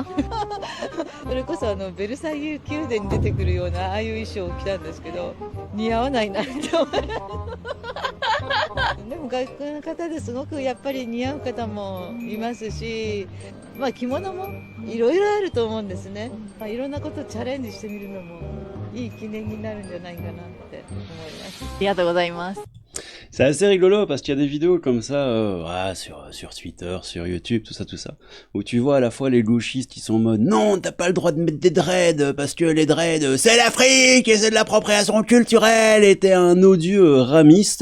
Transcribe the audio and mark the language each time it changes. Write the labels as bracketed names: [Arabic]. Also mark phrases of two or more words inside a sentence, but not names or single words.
[Japanese] それこそベルサイユ宮殿に出てくるようなああいう衣装を着たんですけど、似合わないなって思いでも外国の方ですごくやっぱり似合う方もいますし、まあ着物もいろいろあると思うんですね。まあいろんなことをチャレンジしてみるのもいい記念になるんじゃないかなって思います。ありがとうございます。 [French] C'est assez rigolo parce qu'il y a des vidéos comme ça sur Twitter, sur YouTube, tout ça, où tu vois à la fois les gauchistes qui sont en mode non, t'as pas le droit de mettre des dreads parce que les dreads c'est l'Afrique et c'est de l'appropriation culturelle et t'es un odieux ramiste.